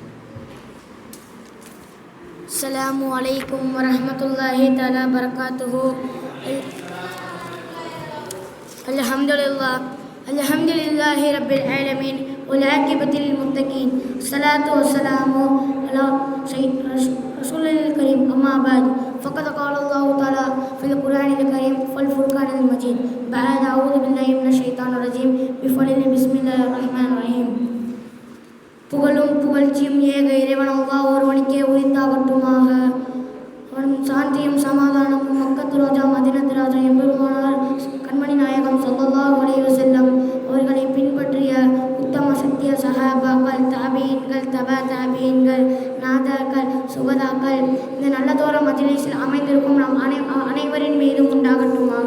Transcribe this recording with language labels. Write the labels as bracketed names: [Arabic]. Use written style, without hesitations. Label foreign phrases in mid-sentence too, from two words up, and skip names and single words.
[Arabic] السلام عليكم ورحمة الله تعالى بركاته. الحمد لله رب العالمين والعاقبة للمتقين. الصلاة والسلام على الرسول الكريم. أما بعد. ஃபக்கத் قال الله تعالى في القرآن الكريم والفرقان المجيد بعد أعوذ بالله من الشيطان الرجيم بسم الله الرحمن الرحيم. [Tamil] புகழும் புகழ்ச்சியும் ஏக இறைவன் அல்லாஹ் ஒருவனுக்கே உரித்தாகட்டுமாக. அவனும் சாந்தியும் சமாதானமும் மக்கத்து ரோஜா மதினத்து ராஜா எம்பெருமானார் கண்மணி நாயகம் [Arabic] صلى الله عليه وسلم [Tamil] அவர்களை பின்பற்றிய உத்தம சத்திய சஹாபாக்கள், தாபீன்கள், தபா தாபீன்கள், நாதாக்கள், சுகதாக்கள், இந்த நல்லதோர மஜ்லிஸில் அமைந்திருக்கும் நம் அனைவரின் மீதும் உண்டாகட்டுமாக.